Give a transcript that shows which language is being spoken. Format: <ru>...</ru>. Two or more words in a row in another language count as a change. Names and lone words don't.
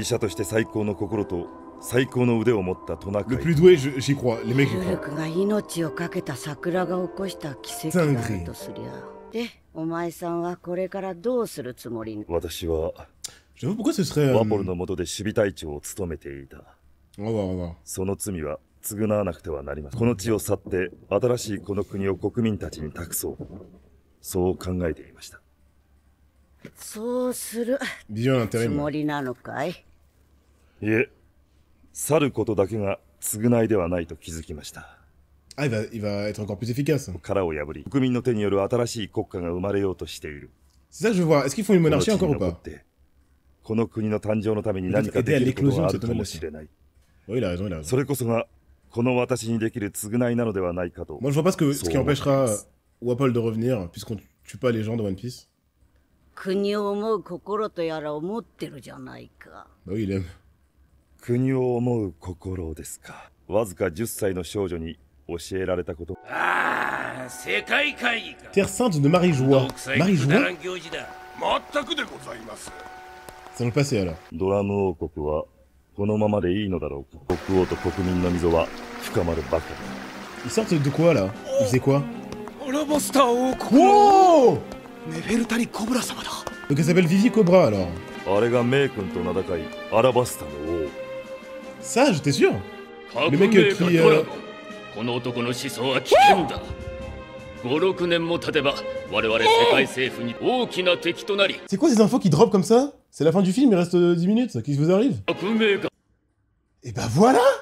<fr>Le plus doué, j'y crois. Les mecs, j'y crois. Dinguerie. Je sais pas pourquoi ce serait... On va voir, on va voir.</fr> <ja>償わなくてはなりません。この地を去って新しいこの国を国民たちに託そう。そう考えていました。そうするつもりなのかい？いえ、去ることだけが償いではないと気づきました。</ja> <fr>Ah, il va être encore plus efficace.</fr> <ja>殻を破り、国民の手による新しい国家が生まれようとしている。</ja> <fr>C'est ça que je vois. Est-ce qu'ils font une monarchie encore ou pas?</fr> <ja>この国の誕生のために何かできることがあるかもしれない。</ja> <fr>Oui, il a raison, il a raison.</fr> <ja>それこそが Moi</ja> <fr>je vois pas ce qui empêchera Wapol de revenir puisqu'on tue pas les gens de One Piece. Bah oui, il aime. Terre sainte de Marie-Joie. Marie-Joie? C'est dans le passé alors.</fr> <ja>このままでいいのだろうか。国王と国民の溝は深まるばかり。</ja> <fr>Ils sortent de quoi là? Ils faisaient quoi? Wow! Donc elle s'appelle Vivi Cobra alors.</fr> <ja>あれがメイ君と名高いアラバスタの王。</ja> <fr>Ça, j'étais sûr. Le mec qui... C'est quoi ces infos qui drop comme ça? C'est la fin du film, il reste 10 minutes, qu'est-ce qui vous arrive? Et bah voilà.</fr>